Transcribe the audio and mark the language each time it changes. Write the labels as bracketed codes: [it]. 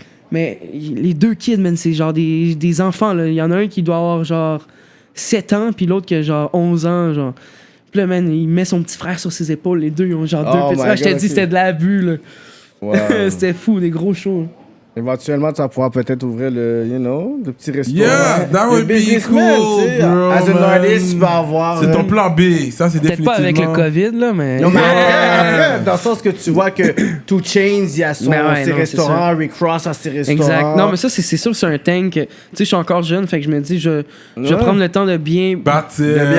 [fr] Mais les 2 kids, man, c'est genre des enfants, là. Il y en a un qui doit avoir genre 7 ans, puis l'autre qui a genre 11 ans, genre. Puis là, man, il met son petit frère sur ses épaules. Les deux, ils ont genre 2 petits frères. Je t'ai dit, c'était de l'abus, là. Wow. C'était fou, des gros shows. Éventuellement, tu vas pouvoir peut-être ouvrir le petit restaurant. [en] Yeah, that would be cool, bro. As an artist, [fr] tu vas avoir... C'est ton plan B, ça, c'est définitivement... Peut-être pas avec le COVID, là, mais... Non, mais après, dans le sens que tu vois que 2 Chainz, il y a ses restaurants, Rick Ross a ses restaurants. Exact. Non, mais ça, c'est sûr que c'est un thing que... Tu sais, je suis encore jeune, fait que je me dis, je vais prendre le temps de bien... Bâtir